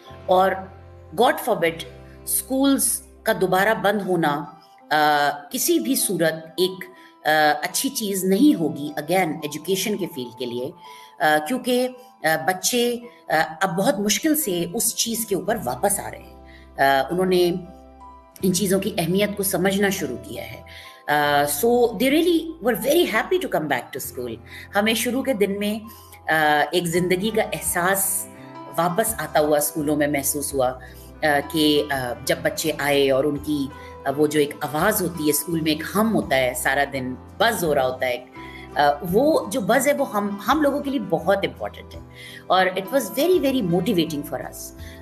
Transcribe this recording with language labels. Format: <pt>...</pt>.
<ur>اور</ur> <en>God forbid</en> <ur>schools کا دوبارہ بند ہونا کسی بھی صورت ایک اچھی چیز نہیں ہوگی اگین ایجوکیشن کے فیلڈ کے لیے, کیونکہ بچے اب بہت مشکل سے اس چیز کے اوپر واپس آ رہے ہیں. انہوں نے ان چیزوں کی اہمیت کو سمجھنا شروع کیا ہے.</ur> <en>So they really were very happy to come back to school.</en> <ur>ہمیں شروع کے دن میں ایک زندگی کا احساس واپس آتا ہوا اسکولوں میں محسوس ہوا کہ جب بچے آئے اور ان کی وہ جو ایک آواز ہوتی ہے اسکول میں, ایک ہم ہوتا ہے, سارا دن بز ہو رہا ہوتا ہے, وہ جو بز ہے وہ ہم لوگوں کے لیے بہت امپورٹنٹ ہے, اور</ur> <en>It was very very motivating for us.</en>